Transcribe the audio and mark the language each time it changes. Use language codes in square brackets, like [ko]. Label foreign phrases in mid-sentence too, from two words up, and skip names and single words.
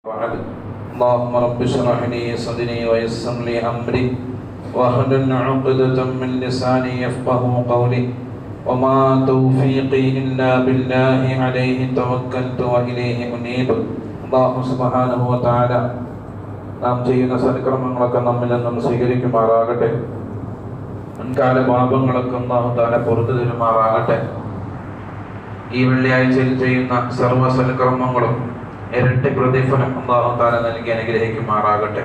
[ar] وعد اللهم رب اشرح لي صدري ويسر لي امري واحلل عقدة من لساني يفقهوا قولي وما توفيقي الا بالله عليه توكلت واليه انيب. الله سبحانه وتعالى [ml] നാം ചെയ്യുന്ന സൽക്കർമ്മങ്ങളൊക്കെ നമ്മിൽ നിന്നും സ്വീകരിക്കുമാറാകട്ടെ. മുൻകാല പാപങ്ങളൊക്കെ [ar] الله تعالى [ml] പുറത്തു തരുമാറാകട്ടെ. ഈ വെള്ളിയാഴ്ചയിൽ ചെയ്യുന്ന സർവ്വ സൽക്കർമ്മങ്ങളും ഇരട്ടി പ്രതിഫലം [ar] الله تعالى [ml] നൽകി അനുഗ്രഹിക്കുമാറാകട്ടെ.